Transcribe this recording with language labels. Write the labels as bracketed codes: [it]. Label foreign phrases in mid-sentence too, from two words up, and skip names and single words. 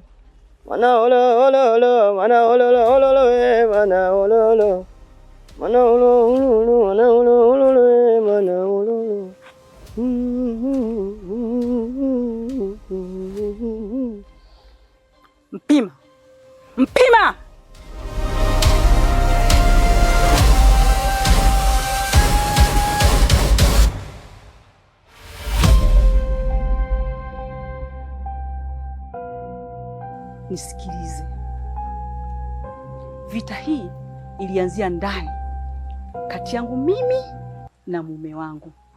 [sw] Mwana olo mwana olo we mwana olo. Mwana olo mwana olo. Mpima! Nisikilize. Vita hii ilianzia ndani kati yangu mimi na mume wangu.